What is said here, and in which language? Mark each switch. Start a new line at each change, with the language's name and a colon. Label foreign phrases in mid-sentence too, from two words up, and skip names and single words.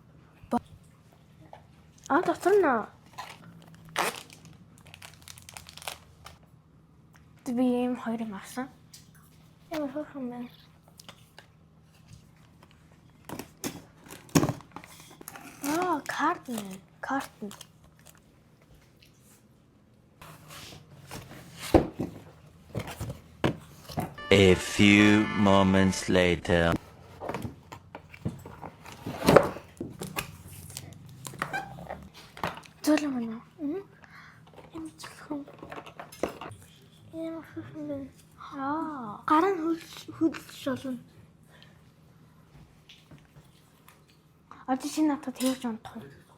Mongolian: Дотор нь би юм хоёр юм авсан. Ямар хөөрхөн байна. Карт.
English: A few moments later.
Mongolian: Зөөлөн байна. Ямар зөвхөн. Ямар хөөрхөн байна. Гараа хөдлөж болно. Одоо чи надад тэгж унтах уу?